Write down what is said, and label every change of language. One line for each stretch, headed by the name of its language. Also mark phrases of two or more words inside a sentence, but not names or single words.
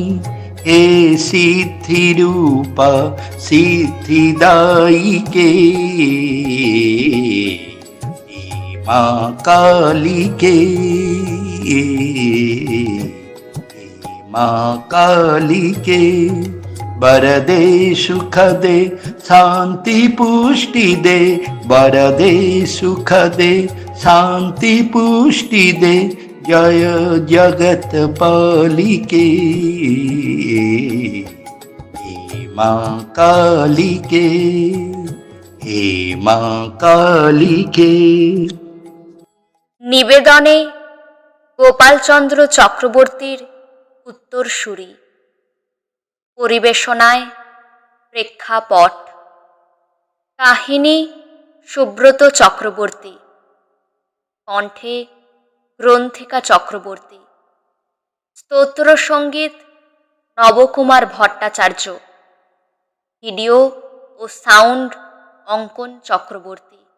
Hindi: हे सिद्धि रूपा सिद्धिदायिके, हे माँ कालिके, हे माँ कालिके, वरदे सुख दे शांति पुष्टि दे, वरदे सुख दे शांति पुष्टि दे, जय जगत पालिके। हे माँ कालिके, हे माँ कालिके।
Bangla: নিবেদনে গোপালচন্দ্র চক্রবর্তীর উত্তরসূরি। পরিবেশনায় প্রেক্ষাপট। কাহিনী সুব্রত চক্রবর্তী, কণ্ঠে গ্রন্থিকা চক্রবর্তী, স্তোত্র সঙ্গীত নবকুমার ভট্টাচার্য, ভিডিও ও সাউন্ড অঙ্কন চক্রবর্তী।